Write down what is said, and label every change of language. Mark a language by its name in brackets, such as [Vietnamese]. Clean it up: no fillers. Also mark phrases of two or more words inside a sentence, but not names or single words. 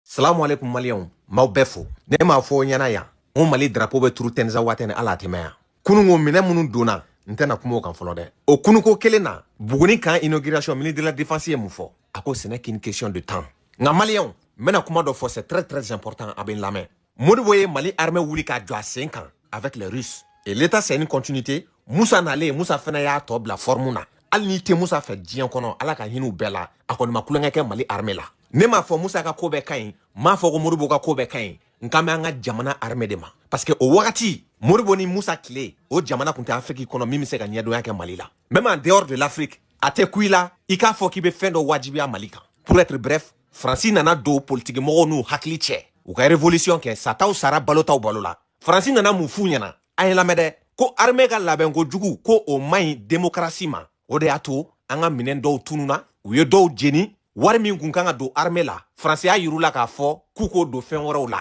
[Arabic] السلام عليكم [Bambara] Maliens, m'aw bɛɛ fo. Ne m'a fɔ ɲɛna yan, o Mali drapeau bɛ turu Tɛnza waati ni ala tɛmɛ yan. Kunungo minɛ minnu donna, n tɛna kuma o kan fɔlɔ dɛ. O kunuko kelen na, Buguni kan [French] inauguration ministre de la défense [Bambara] ye mun fɔ? A ko [French] ce n'est qu'une question de temps. [Bambara] Nka Maliens, n bɛna kuma dɔ fɔ [French] c'est très important [Bambara] a bɛ n lamɛn. Modibo ye Mali armée wuli k'a jɔ a sen kan [French] avec les Russes. Et l'état c'est une continuité. [Bambara] Musa nalen, Musa fana y'a tɔ bila forme na. Hali n'i tɛ Musa fɛ diɲɛ kɔnɔ, ala ka hin'u bɛɛ la, a kɔni ma kulonkɛ kɛ Mali armée la. Ne m'a fɔ Musa ka ko bɛɛ ka ɲi, m'a fɔ ko Modibo ka ko bɛɛ ka ɲi, nka mɛ an ka jamana armée de ma. [French] Parce que [Bambara] o wagati, Modibo ni Musa tile, o jamana kun tɛ Afrique kɔnɔ min bɛ se ka ɲɛdɔnya kɛ Mali la. [French] Même en dehors de l'Afrique, [Bambara] a tɛ ku i la, i k'a fɔ k'i bɛ fɛn dɔ wajibiya Mali kan. [French] Pour être bref, [Bambara] Fransi nana don politique mɔgɔw n'u hakili cɛ. U ka révolution kɛ, sataw sara balotaw balo la. Fransi nana mun f'u ɲɛna, a ye lamɛn dɛ, ko armée ka labɛn ko jugu, ko o man ɲi démocratie ma. O de y'a to an ka minɛn dɔw tununa, u ye dɔw jeni, wari min kun kan ka don armée la, Fransi y'a yiru la k'a fɔ k'u k'o don fɛn wɛrɛw la.